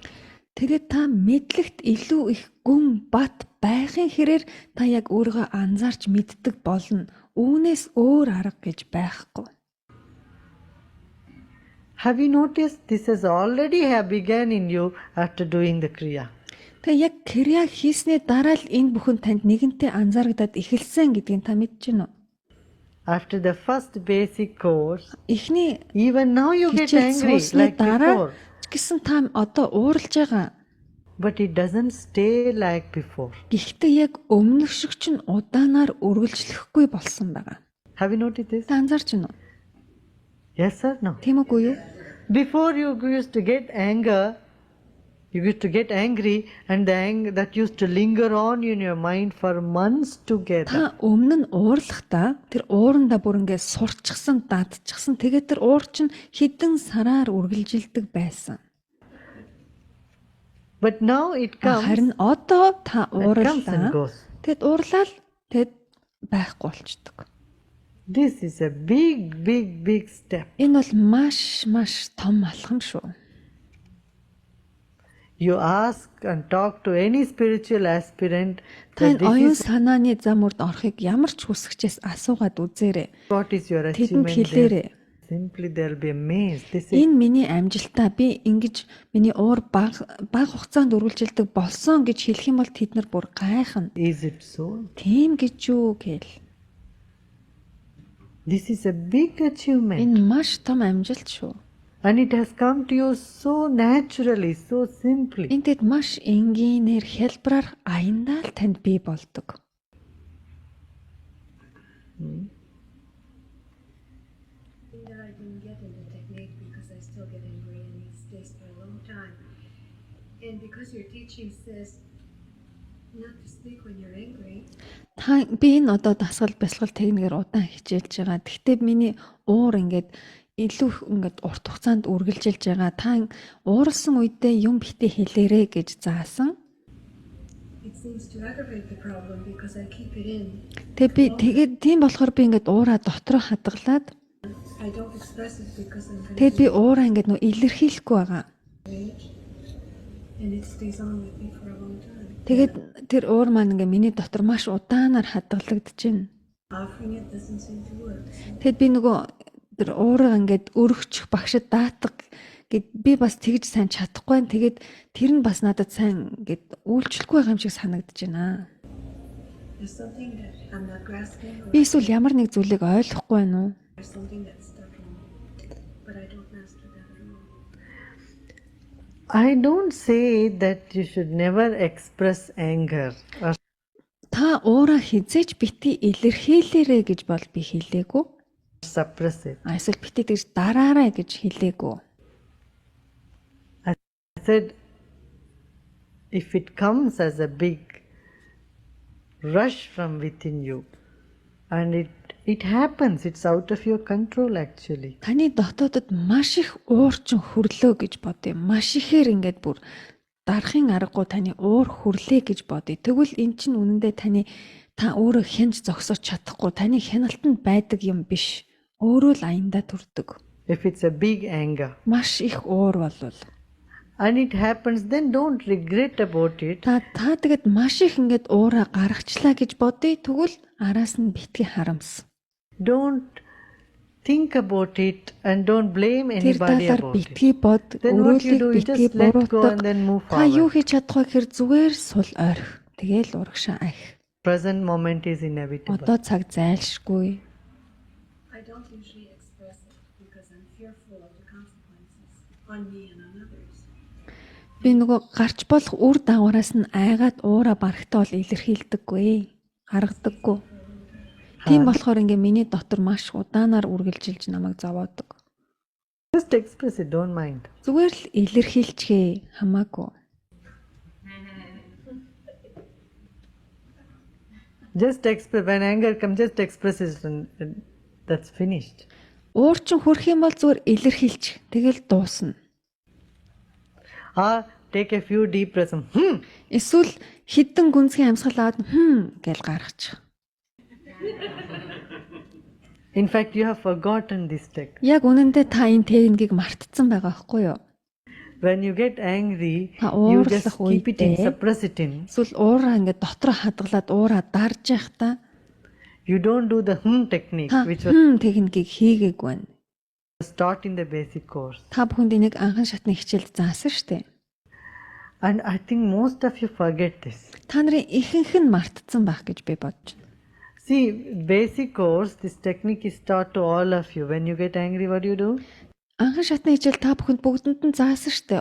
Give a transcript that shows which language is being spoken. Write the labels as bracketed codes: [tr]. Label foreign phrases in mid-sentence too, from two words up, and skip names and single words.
[mn] Тэгээд та мэдлэгт илүү их гүн бат байхын хэрээр та яг өөрийгөө анзаарч мэддэг болно. Үүнээс өөр арга гэж байхгүй. [en] Have you noticed this has already begun in you after doing the Kriya? [mn] Тэгээ яг крия хийсний дараа л энэ бүхэн танд нэгэнтээ анзаарагдаад эхэлсэн гэдгийг та мэдэж байна уу? [en] After the first basic course, [mn] Эхний [en] even now you get [mn] хичээл [en] angry [mn] сууссны [en] like [mn] дараа [en] before. [mn] ч гэсэн та одоо ууралж байгаа. [en] But it doesn't stay like before. [mn] Гэхдээ яг өмнөх шиг чинь удаанаар үргэлжлэхгүй болсон байгаа. [en] Have you noticed this? [mn] Та анзаарч байна уу? [en] Yes or no? [mn] Тийм үгүй юу? [en] Before you used to get anger, you used to get angry, and the anger that used to linger on in your mind for months together. [mn] Та өмнө нь уурлахдаа тэр уурандаа бүр ингээд сурчсан, дадчихсан. Тэгээд тэр уур чинь хэдэн сараар үргэлжилдэг байсан. [en] But now it comes, [mn] Харин одоо та [en] it comes and [mn] уурлаа. [en] goes. [mn] Тэгэд уурлал тэгэд байхгүй болчдөг. [en] This is a big step. [mn] Энэ бол маш том алхам шүү. [en] You ask and talk to any spiritual aspirant [mn] Та [en] that [mn] энэ оюун [en] this is [mn] санааны зам урд орохыг ямар ч хүсэгчээс асуугаад үзээрэй. [en] what is your [mn] Тэдэнд [en] achievement. [mn] хэлээрэй. [en] Simply they'll be amazed. This is [mn] Энэ миний амжилтаа би ингэж миний уур бага хугацаанд үргэлжилдэг болсон гэж хэлэх юм бол тэд нар бүр гайхна. [en] is it so? [mn] Тийм гэж юу гэл. [en] This is a big achievement. [mn] Энэ маш том амжилт шүү. [en] And it has come to you so naturally, so simply. [mn] Энд тэд маш энгийнээр хэлбраар аяндаа л танд бий болдог. [en] I didn't get in the technique because I still get angry and it stays for a long time. And because your teaching says not to speak when you're angry, [mn] Та би энэ одоо дасгал бясалгал техникээр удаан хичээлж байгаа. Гэхдээ миний уур ингээд илүү ингээд урт хугацаанд үргэлжилж байгаа. Та ууралсан үедээ юм битээ хэлээрэ гэж заасан. [en] it seems to aggravate the problem because I keep it in. [mn] Тэгээд тийм болохоор би ингээд уураа дотроо хадгалаад [en] I don't express it because I'm [mn] тэгээд би уураа ингээд нөө илэрхийлэхгүй байгаа. [en] rage and it stays on with me for a long time. [mn] Тэгээд тэр уур маань ингээд миний дотор маш удаанаар хадгалагдаж байна. [en] Offering it doesn't seem to work. [mn] Тэгэд би нөгөө тэр уураа ингээд өргөчих багшд даатах гэд би бас тэгж сайн чадахгүй. Тэгээд тэр нь бас надад сайн ингээд үйлчлэхгүй байгаа юм шиг санагдаж байна. [en] There's something that I'm not grasping or [mn] Би эсвэл ямар нэг зүйлийг ойлгохгүй байна уу? [en] there's something that's stuck in me. But I don't master that at all. I don't say that you should never express anger or [mn] Та уураа хизээж бити илэрхийлээрэ гэж бол би хэлээгүй. [en] suppress it. [mn] Эсвэл бити тэгж дараарай гэж хэлээгүй. [en] I said, if it comes as a big rush from within you, and it happens, it's out of your control actually. [mn] Таны дотоодод маш их уурчин хөрлөө гэж бодъё. Маш ихээр ингээд бүр дарахын аргагүй таны уур хөрлөө гэж бодъё. Тэгвэл эн чинь үнэндээ та өөрөө хянж зогсооч чадахгүй. Таны хяналтанд байдаг юм биш. Өөрөө л аяндаа төрдөг. [en] If it's a big anger [mn] Маш их уур болвол [en] and it happens, then don't regret about it. [mn] та тэгэд маш их ингээд уураа гаргачлаа гэж бодъё. Тэгвэл араас нь битгий харамс. [en] Don't think about it and don't blame [mn] Тэр [en] anybody [mn] талаар [en] about it. [mn] битгий бод, [en] Then what you [mn] өрөөлийг [en] do, you [mn] битгий [en] just let go and [mn] буруутга. [en] then move [mn] Та юу [en] forward. [mn] хийж чадахгүй гэхээр зүгээр сул ойрх. Тэгээл урагшаа ахих. [en] Present moment is inevitable. [mn] Одоо цаг зайлшгүй. [en] I don't usually express it because I'm fearful of the consequences on me and on others. [mn] Би нөгөө гарч болох үр дагавараас нь айгаад уура барахтаа бол илэрхийлдэггүй. Гаргадаггүй. Тийм болохоор ингээ миний дотор маш удаанаар үргэлжилж намайг зовоодог. [en] Just express it, don't mind. [mn] Зүгээр л илэрхийлчихээ хамаагүй. [en] Just express, when anger comes, just express it and that's finished. [mn] Уур чин хөрөх юм бол зүгээр илэрхийлчих. Тэгэл дуусна. [en] Or take a few deep breaths. [mn] Эсвэл хідэн гүнзгий амьсгал аваад гэл гаргачих. [en] In fact, you have forgotten this tech. [mn] Яг үнэндээ та энэ техникийг мартцсан байгаа байхгүй юу? [en] When you get angry, [mn] Та [en] you just [mn] уурлах [en] keep it in, [mn] үедээ [en] suppress it in. [mn] Эсвэл уураа ингээ дотроо хадгалаад уураа дарж явах та [en] You don't do the technique, [mn] та [en] which was [mn] техникийг хийгээгүй байна. [en] taught in the basic course. [mn] Та бүхэнд энийг анхан шатны хичээлд заасан штэ. [en] And I think most of you forget this. [mn] Та нарын ихэнх нь мартцсан байх гэж би бодож байна. [en] See, basic course, this technique is taught to all of you. When you get angry, what do you do? [mn] Анхан шатны хичээл та бүхэнд бүгдэнд нь заасан штэ.